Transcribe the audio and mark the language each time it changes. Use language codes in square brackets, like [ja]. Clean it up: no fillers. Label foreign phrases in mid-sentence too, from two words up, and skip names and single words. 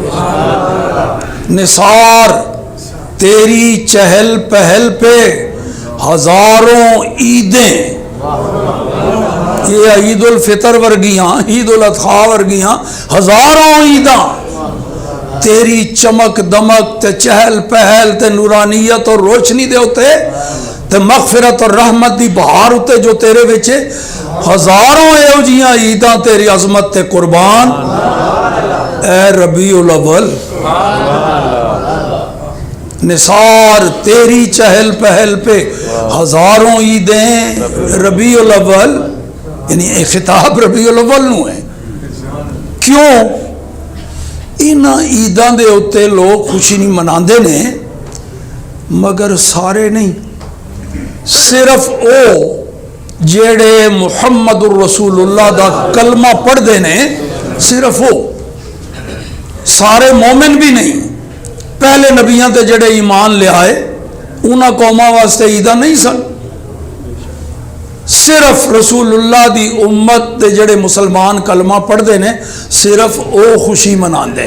[ur] نثار تیری چہل پہل پہ ہزاروں عیدیں, [pa] یہ عید الفطر ورگیاں عید الاضحیٰ ورگیاں ہزاروں عیداں تیری چمک دمک تے چہل پہل تے نورانیت اور روشنی دے ہوتے تے مغفرت اور رحمت دی بہار ہوتے جو تیرے وچے ہزاروں ایو جیاں عیداں تیری عظمت تے قربان. اے ربیع الاول [ur] نثار تیری چہل پہل پہ ہزاروں عیدیں [pa] ربیع الاول, یعنی ایک خطاب ربیع الاول نو ہے. کیوں انہاں عیداں دے ہوتے لوگ خوشی نہیں مناندے نے, مگر سارے نہیں, صرف او جڑے [ar] محمد الرسول اللہ [pa] دا کلمہ پڑھ دے نے صرف وہ، سارے مومن بھی نہیں. پہلے نبیاں تے جڑے ایمان لے آئے انہاں قوماں واسطے عیداں نہیں سن. صرف رسول اللہ دی امت دے جڑے مسلمان کلمہ پڑھ دے نے صرف او خوشی مناندے.